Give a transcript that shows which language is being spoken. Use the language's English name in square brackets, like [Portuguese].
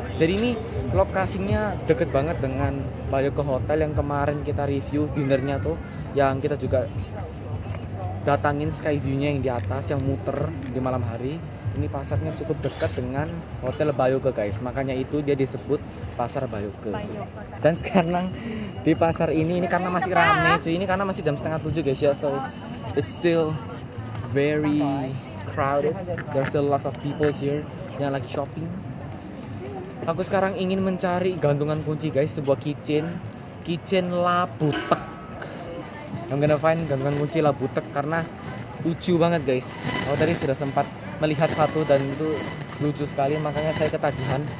[Indonesian] Jadi ini lokasinya deket banget dengan Bayuke Hotel yang kemarin kita review dinernya tuh, yang kita juga datangin sky view-nya yang di atas yang muter di malam hari. Ini pasarnya cukup dekat dengan Hotel Bayuke guys, makanya itu dia disebut Pasar Bayuke. Dan sekarang di pasar ini karena masih rame cuy, ini karena masih jam setengah 7 guys ya, [English] so it's still very crowded. There's still lots of people here [Indonesian] yang lagi shopping. Aku sekarang ingin mencari gantungan kunci guys, sebuah kitchen Labutek. [English] I'm gonna find [Indonesian] gantungan kunci Labutek karena lucu banget guys. Aku tadi sudah sempat melihat satu dan itu lucu sekali, makanya saya ketagihan.